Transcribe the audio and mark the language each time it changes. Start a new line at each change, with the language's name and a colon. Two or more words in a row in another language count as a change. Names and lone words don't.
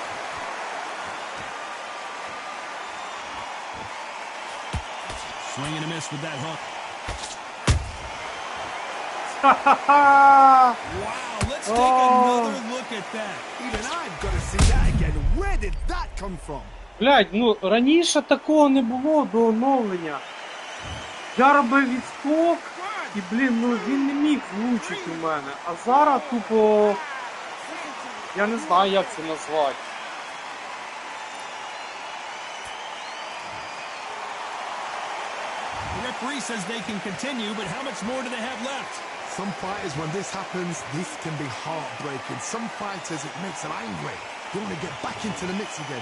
English: Swing and a miss with that hook. Wow, let's take another look at that. Even I've got to see that again. Where did that come from?
Ukrainian: Блядь, ну раніше такого не було до оновлення. Я робив відскок, і, блін, ну він не міг влучити у мене. А зараз тупо... Я не знаю, як це назвати.
English: The referee says they can continue, but how much more do they have left? Some fighters, when this happens, this can be heartbreaking. Some fighters, it makes them angry. They want to get back into the mix again.